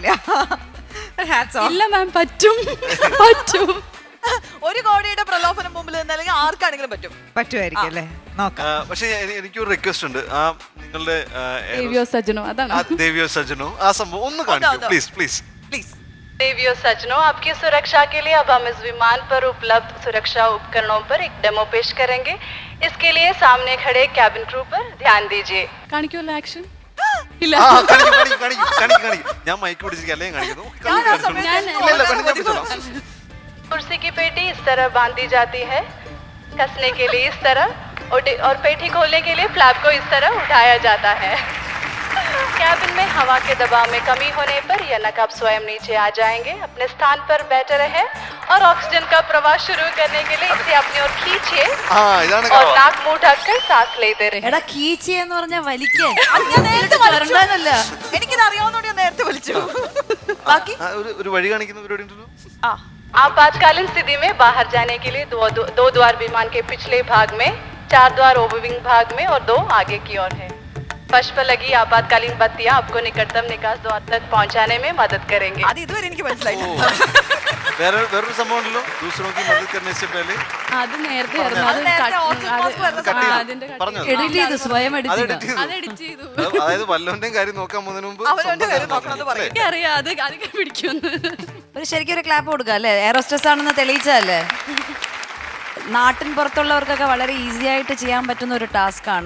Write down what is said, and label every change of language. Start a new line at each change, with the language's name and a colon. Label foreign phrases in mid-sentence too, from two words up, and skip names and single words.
Malayalam: ഇല്ല മാം, പറ്റും പറ്റും. 1 കോടിയുടെ പ്രലോഭനം മുമ്പിൽ നിന്നല്ലെങ്കിൽ ആർക്കാണെങ്കിലും പറ്റും. പറ്റുമായിരിക്കും അല്ലേ, നോക്കാം. പക്ഷെ എനിക്കൊരു റിക്വസ്റ്റ് ഉണ്ട്. ആ നിങ്ങളുടെ
Hindi: देवियो सज्जनो അതാണ്. देवियो सज्जनो
Malayalam: ആ സംഭവം ഒന്ന് കാണിക്കൂ
English: please please
Malayalam: പ്ലീസ്.
Hindi: देवियों सज्जनों, आपकी सुरक्षा के लिए अब हम इस विमान पर उपलब्ध सुरक्षा उपकरणों पर एक डेमो पेश करेंगे. इसके लिए सामने खड़े कैबिन क्रू पर ध्यान दीजिए.
Malayalam: കാണിക്കുമല്ലോ ആക്ഷൻ. ഞാൻ മൈക്ക് പിടിച്ചിരിക്കും അല്ലെങ്കിൽ കാണിക്കുന്നു.
Hindi: कुर्सी की पेटी इस तरह बांधी जाती है, कसने के लिए इस तरह और पेटी खोलने के लिए फ्लैप को इस तरह उठाया जाता है. कैबिन में हवा के दबाव में कमी होने पर यह नकाब स्वयं नीचे आ जाएंगे. अपने स्थान पर बैठे रहे और ऑक्सीजन का प्रवाह शुरू करने के लिए इसे अपनी ओर खींचिए और नाक मुंह ढककर सांस लेते रहे.
Malayalam: എടാ കീച്ചി എന്ന് പറഞ്ഞാൽ വലിക്കാൻ എനിക്കിത് അറിയാവുന്നോണ്ട് ഞാൻ നേരത്തെ വിളിച്ചു. ബാക്കി ഒരു വഴി കാണിക്കുന്ന പരിപാടി ഉണ്ടല്ലോ.
Hindi: आपातकालीन स्थिति में बाहर जाने के लिए दो द्वार विमान के पिछले भाग में, 4 द्वार ओवरविंग भाग में और 2 आगे की ओर है. फर्श पर लगी आपातकालीन बत्तियां आपको निकटतम निकास द्वार तक पहुंचाने में मदद करेंगे.
Malayalam: അത് ഇതുവരെ എനിക്ക് മനസ്സിലായില്ല. വേറൊരു സംഭവം ഉണ്ടല്ലോ,
Hindi: दूसरों की मदद करने से पहले.
Malayalam: അത് നേരത്തെ അത് നേരത്തെ ഓക്സിജൻ മാസ്ക് വരുന്ന സമയത്ത് പറഞ്ഞോ? എഡിറ്റ് ചെയ്ത് സ്വയം അത് എഡിറ്റ് ചെയ്തു. അതായത് വല്ലവന്റെയും കാര്യം നോക്കാൻ പോകുന്നതിന് മുമ്പ് അവനവന്റെ കാര്യം നോക്കണമെന്ന് പറയും. എനിക്കറിയാം അത് അതൊക്കെ പിടിക്കുമെന്ന്. ഒരു ശരിക്കും ഒരു ക്ലാപ്പ് കൊടുക്കുക അല്ലേ, എയറോസ്റ്റസ് ആണെന്ന് തെളിയിച്ചതല്ലേ. നാട്ടിൻ പുറത്തുള്ളവർക്കൊക്കെ വളരെ ഈസി ആയിട്ട് ചെയ്യാൻ പറ്റുന്ന ഒരു ടാസ്ക്കാണ്.